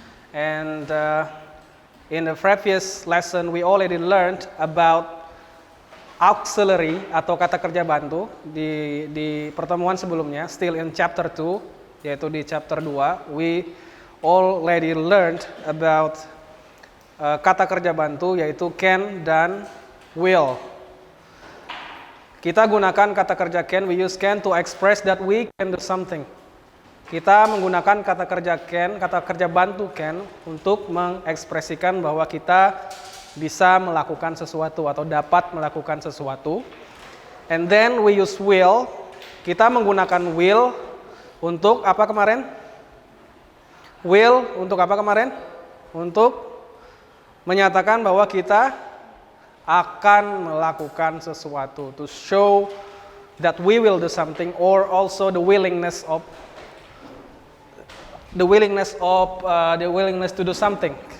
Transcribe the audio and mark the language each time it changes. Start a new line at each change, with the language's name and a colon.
English: And in the previous lesson we already learned about auxiliary
Indonesian: atau kata kerja bantu di pertemuan sebelumnya,
English: still in chapter 2, yaitu di chapter 2 we already learned about
Indonesian: kata kerja bantu yaitu can dan will. Kita gunakan kata kerja
English: can, we use can to express that we can do something.
Indonesian: Kita menggunakan kata kerja can, kata kerja bantu can untuk mengekspresikan bahwa kita bisa melakukan sesuatu atau dapat melakukan sesuatu.
English: And then we use will.
Indonesian: Kita menggunakan will untuk apa kemarin? Will untuk apa kemarin? Untuk menyatakan bahwa kita akan melakukan sesuatu.
English: To show that we will do something, or also the willingness to do something.